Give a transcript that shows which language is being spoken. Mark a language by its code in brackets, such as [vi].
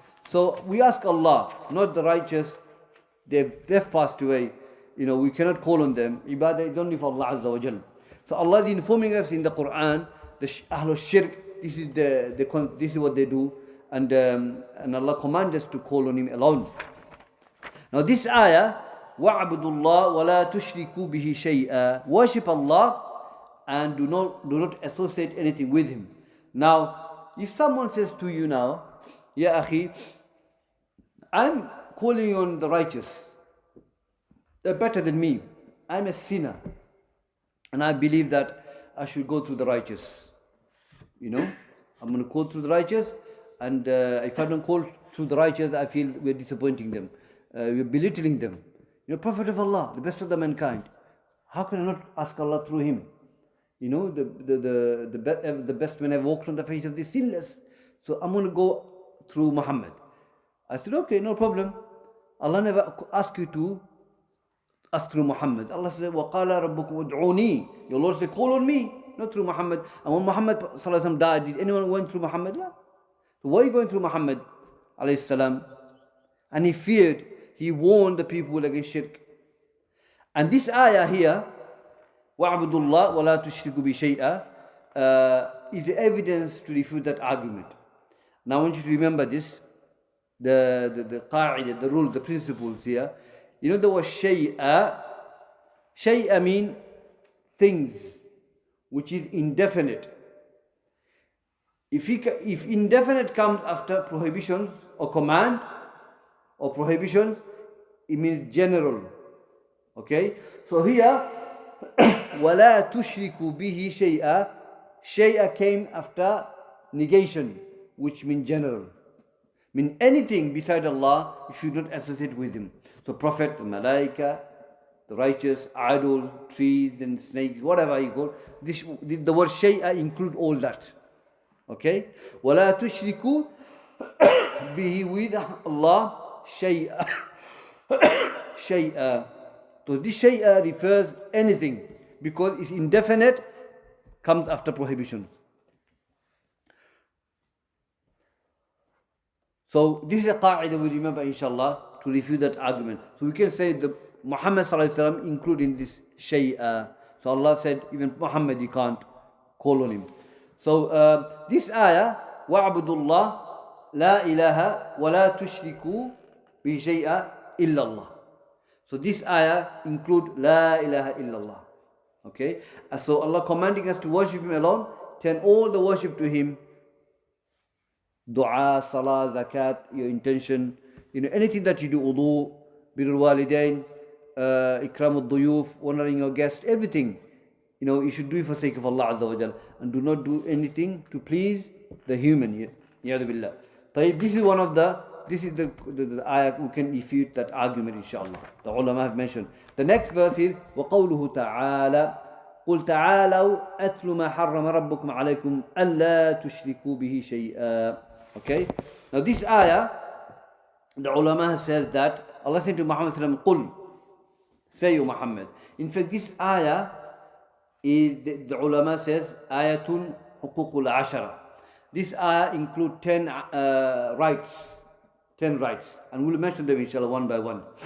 [en] So we ask Allah, not the righteous. They've passed away. We cannot call on them. Ibadah is only for Allah Azza wa Jal. So Allah is informing us in the Quran, the Ahlul Shirk, this is what they do. And Allah commands us to call on Him alone. Now this ayah, [ar] وَعْبُدُوا اللَّهَ وَلَا تُشْرِكُوا بِهِ شَيْئًا. [en] Worship Allah and do not associate anything with Him. Now, if someone says to you now, Ya akhi, I'm calling on the righteous. They're better than me. I'm a sinner. And I believe that I should go through the righteous. I'm going to call through the righteous. And if I don't call through the righteous, I feel we're disappointing them. We're belittling them. Prophet of Allah, the best of the mankind. How can I not ask Allah through him? The best man ever walked on the face of the sinless. So I'm going to go through Muhammad. I said, okay, no problem. Allah never asked you to ask through Muhammad. Allah said, [ar] وَقَالَ رَبُّكُمْ ادْعُونِي. [en] Your Lord said, call on me, not through Muhammad. And when Muhammad ﷺ died, did anyone went through Muhammad? No. So why are you going through Muhammad ﷺ? And he feared, he warned the people against shirk. And this ayah here, [ar] وَعْبُدُوا اللَّهَ وَلَا تُشْرِكُوا بِشَيْئًا, [en] is evidence to refute that argument. Now I want you to remember this, the qa'idah, the rules, the principles here. The word shay'a. Shay'a means things, which is indefinite. If indefinite comes after prohibition or command or prohibition, it means general. Okay? So here, [ar] وَلَا تُشْرِكُوا بِهِ شَيْئًا. [en] Shay'a came after negation, which means general. Mean anything beside Allah, you should not associate with Him. So Prophet, the Malaika, the righteous, idol, trees and snakes, whatever you call, the word shay'a include all that. Okay? [ar] وَلَا تُشْرِكُوا بِهِ [en] with Allah shay'a. Shay'a. So this shay'a refers anything because it's indefinite, comes after prohibition. So this is a qa'idah we remember inshallah to refute that argument. So we can say the Muhammad sallallahu alaihi wasallam included in this shay'a. So Allah said even Muhammad you can't call on him. So this ayah, [ar] وَعْبُدُوا اللَّهَ لَا إِلَهَ وَلَا تُشْرِكُوا بِهِ شَيْئًا إِلَّا اللَّهِ. [en] So this ayah include La ilaha illallah. Okay? And so Allah commanding us to worship Him alone, turn all the worship to Him. Dua, salah, zakat, your intention, anything that you do, wudu, birrul walidain, ikram al-duyuf, honoring your guest, everything, you should do it for the sake of Allah Azza wa Jal, and do not do anything to please the human. Ya'udhu billah. This is one of the ayah we can refute that argument inshallah. The ulama have mentioned. The next verse is [ar] وَقَوْلُهُ تَعَالَى قُلْ تَعَالَوْا أَتْلُ مَا حَرَّمَ رَبُّكُمْ عَلَيْكُمْ أَلَّا تُشْرِكُوا بِهِ شَيْئًا. [en] Okay? Now this ayah, the ulama says that Allah said to Muhammad sallallahu alaihi wasallam, "Qul," say you Muhammad. In fact, this ayah is the ulama says [ar] ayatun huququl ashara. [en] This ayah includes 10 rights, 10 rights, and we'll mention them inshallah one by one.